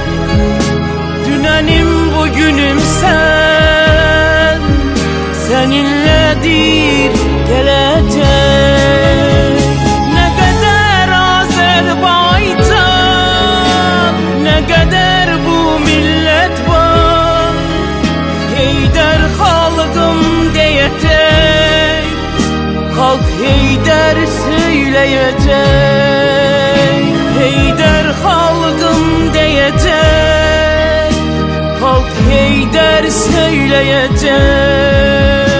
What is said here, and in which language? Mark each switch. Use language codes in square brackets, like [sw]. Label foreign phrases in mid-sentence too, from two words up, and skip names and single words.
[tr] Dünənim bugünüm sen, seninledir gelecek. Ne kadar Azerbaycan, ne kadar bu millet var. [az] Heydər xalqım deyəcək, xalq Heydər söyləyəcək. Heydər xalqım deyəcək, xalq Heydər söyləyəcək.